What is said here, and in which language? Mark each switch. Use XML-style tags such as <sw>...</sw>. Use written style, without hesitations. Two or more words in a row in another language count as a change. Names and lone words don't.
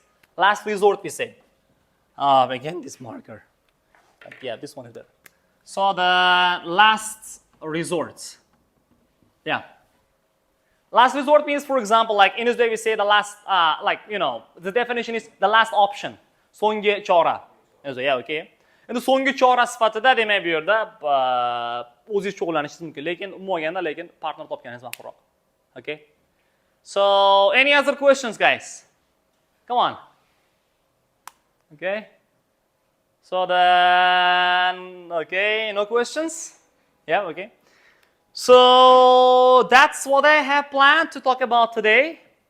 <en>Last resort, we say. Again, this marker. Yeah, this one is there. So the last resort. Yeah. Last resort means, for example, like in this way we say the last, the definition is the last option.</en> <uz>So'nggi chora.</uz> <en>Yeah, okay.</en> <uz>Endi so'nggi chora sifatida demak bu yerda o'zingiz shug'ullanishingiz mumkin, lekin umuman lekin partner topganingiz ma'qulroq.</uz> <en>Okay? So, any other questions, guys? Come on. Okay? So then, okay, no questions? Yeah, okay. So that's what I have planned to talk about today.</en>